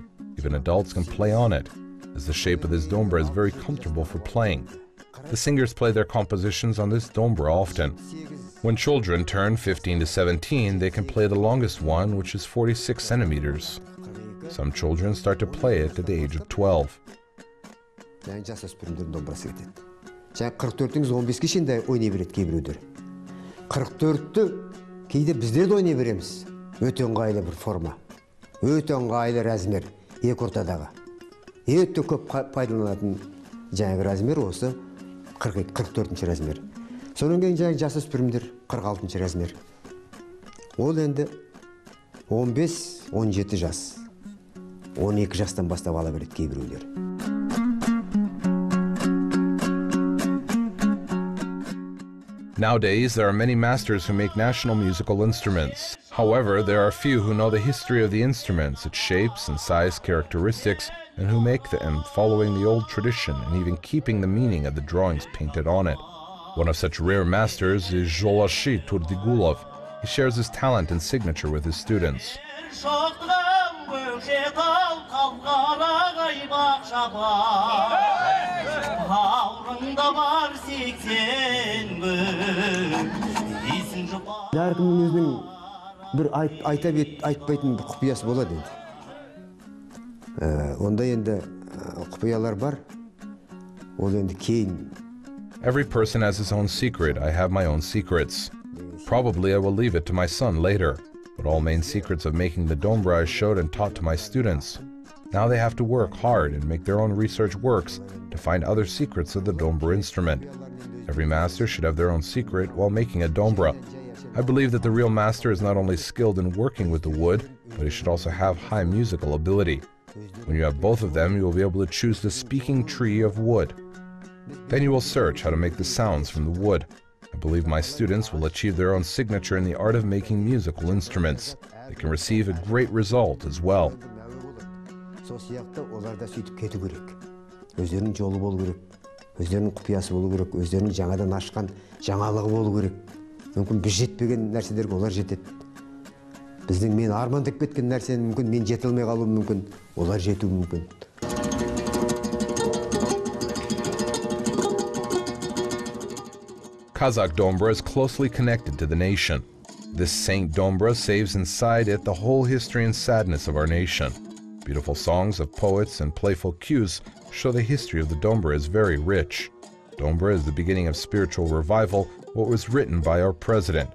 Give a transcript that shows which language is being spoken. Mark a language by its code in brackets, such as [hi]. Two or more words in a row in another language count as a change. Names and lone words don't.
[en] Even adults can play on it, as the shape of this dombra is very comfortable for playing. The singers play their compositions on this dombra often. When children turn 15 to 17, they can play the longest one, which is 46 centimeters. Some children start to play it at the age of 12. [kk] Жаңа 44-тіңіз 15-ке шейін ойнай береді кейбіреулер. 44-ті кейде біздер де ойнай береміз. Өте ыңғайлы бір форма. Өте ыңғайлы размер, екі ортадағы. Өте көп пайдаланатын жаңағы размер осы 44-ші размер. Сонан кейін жаңағы жасөспірімдер 46-ші размер. Ол енді 15-17 жас. 12 жастан бастап ала береді кейбіреулер. [en] Nowadays, there are many masters who make national musical instruments. However, there are few who know the history of the instruments, its shapes and size characteristics, and who make them following the old tradition and even keeping the meaning of the drawings painted on it. One of such rare masters is Joly Turdigulov. He shares his talent and signature with his students. [kk] Әркімнің өзінің бір айтпайтын бір құпиясы болады енді. Онда енді құпиялар бар. Ол енді кейін. [en] Every person has his own secret. I have my own secrets. Probably I will leave it to my son later. But all main secrets of making the dombra I showed and taught to my students. Now they have to work hard and make their own research works to find other secrets of the dombra instrument. Every master should have their own secret while making a dombra. I believe that the real master is not only skilled in working with the wood, but he should also have high musical ability. When you have both of them, you will be able to choose the speaking tree of wood. Then you will search how to make the sounds from the wood. I believe my students will achieve their own signature in the art of making musical instruments. They can receive a great result as well. [kk] Өздерінің жолы болу керек, өздерінің құпиясы болу керек, өздерінің жаңадан ашқан жаңалығы болу керек. Мүмкін біз жетпеген нәрселерге олар жетеді. Біздің мен армандап кеткен нәрсені мүмкін мен жете алмай қалуым мүмкін, олар жетуі мүмкін. [en] Kazakh dombra is closely connected to the nation. This Saint Dombra saves inside it the whole history and sadness of our nation. Beautiful songs of poets and playful cues show the history of the Dombra is very rich. Dombra is the beginning of spiritual revival, what was written by our president.